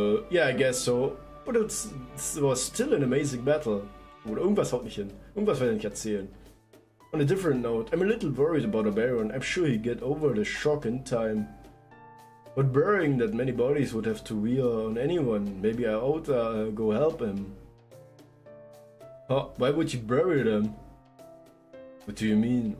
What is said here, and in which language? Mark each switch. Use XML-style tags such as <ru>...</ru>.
<en>Yeah, I guess so. But it was still an amazing battle.</en> <de>Oder irgendwas haut nicht hin. Irgendwas werde ich nicht erzählen.</de> <en>On a different note, I'm a little worried about a Baron. I'm sure he'd get over the shock in time. But burying that many bodies would have to wear on anyone. Maybe I ought to go help him. Huh? Why would you bury them? What do you mean?</en>